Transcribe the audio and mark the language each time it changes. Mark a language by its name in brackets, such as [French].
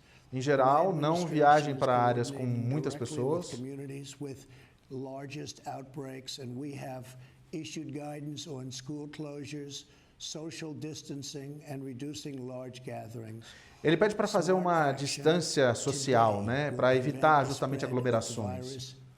[Portuguese] Em geral, não viajem para áreas com muitas pessoas. [English] Largest outbreaks, and we have issued guidance on school closures, social distancing, and reducing large gatherings. [Portuguese] Ele pede para fazer uma distância social, né, para evitar justamente aglomerações.